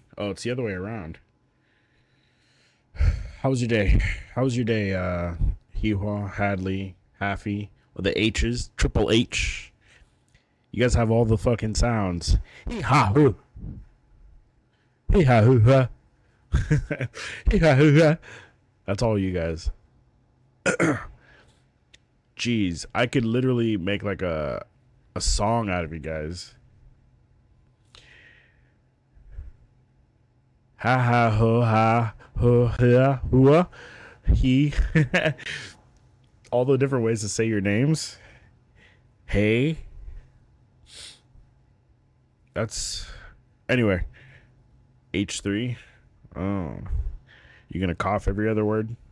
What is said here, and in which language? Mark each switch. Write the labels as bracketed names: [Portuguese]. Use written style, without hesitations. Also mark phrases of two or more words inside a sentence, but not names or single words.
[English] Oh, it's the other way around. How was your day? How was your day, Hihua, Hadley, Haffy, with the H's, Triple H? You guys have all the fucking sounds. Hee ha hoo. Hee ha hoo ha. Hee ha hoo ha. That's all you guys. Jeez, I could literally make like a song out of you guys. Ha ha ho ha ho ha hua he. All the different ways to say your names. Hey, that's anyway. H3. Oh, you gonna cough every other word?